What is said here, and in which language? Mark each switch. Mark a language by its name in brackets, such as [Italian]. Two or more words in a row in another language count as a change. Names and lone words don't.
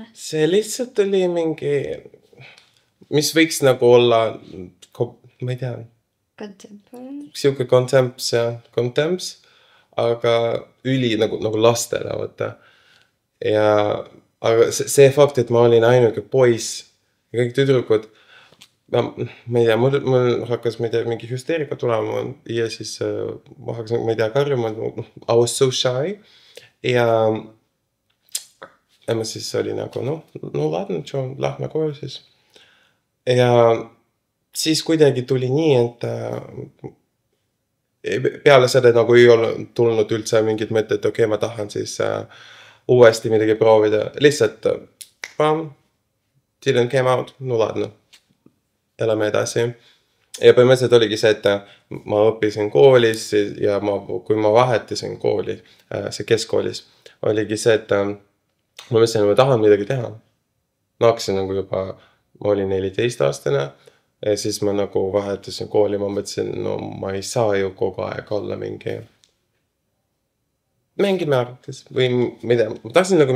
[Estonian] See lihtsalt oli mingi, mis võiks nagu olla, ma ei tea, siuke contemps, aga üli nagu lastele, vaata. Ja aga see fakt, et ma olin ainuke poiss ja kõik tüdrukud, ma ei tea, mul hakkas, ma ei tea, mingi hüsteerika tulema ja siis ma hakkasin, ma ei tea, karjuma, [English] I was so shy [Estonian] ja ma siis oli nagu, [Russian] no ladna, [Estonian] lähme koju siis. Ja siis kuidagi tuli nii, et peale seda nagu ei ole tulnud üldse mingid mõtted, okei, ma tahan siis uuesti midagi proovida. Lihtsalt, [English] didn't came out, [Russian] no ladna. [Estonian] Elame edasi. Ja põhimõtteliselt oligi see, et ma õppisin koolis ja kui ma vahetasin kooli, see keskkoolis, oligi see, et ma mõtlesin, et ma tahan midagi teha. Ma hakkasin nagu juba, ma olin 14-aastane ja siis ma nagu vahetasin kooli, ma mõtlesin, no ma ei saa ju kogu aeg olla mingi märgites või mida, ma tahtsin nagu